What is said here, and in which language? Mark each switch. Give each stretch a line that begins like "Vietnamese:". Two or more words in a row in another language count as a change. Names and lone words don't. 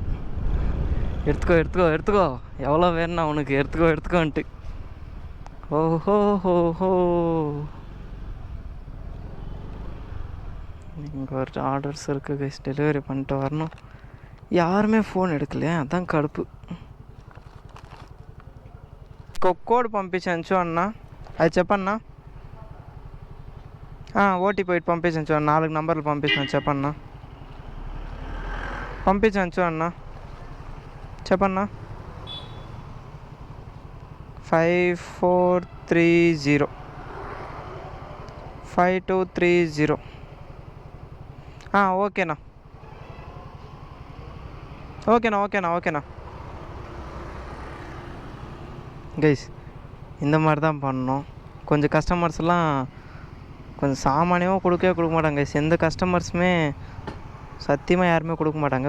Tamil: எடுத்துக்கோ, எவ்வளோ வேணும்னா உனக்கு எடுத்துக்கோன்ட்டு. ஓஹோ ஹோ ஹோ, இங்கே ஒரு ஆர்டர்ஸ் இருக்குது கைஸ், டெலிவரி பண்ணிட்டு வரணும். யாருமே ஃபோன் எடுக்கலையே, அதான் கடுப்பு.
Telugu: కోడ్ పంపించాను చూడన్నా, అది చెప్పన్నా. ఓటీపీ ఇటు పంపించాను చూడన్నా, 4 నంబర్లు పంపించాను, చెప్పన్నా. పంపించాను చూడన్నా, చెప్పన్నా. 5430 5230.
Tamil: ఓకేనా கைஸ். இந்த மாதிரி தான் பண்ணணும். கொஞ்சம் கஸ்டமர்ஸ்லாம் கொஞ்சம் சாமானியமாக கொடுக்க மாட்டாங்க கைஸ். எந்த கஸ்டமர்ஸுமே சத்தியமாக யாருமே கொடுக்க மாட்டாங்க.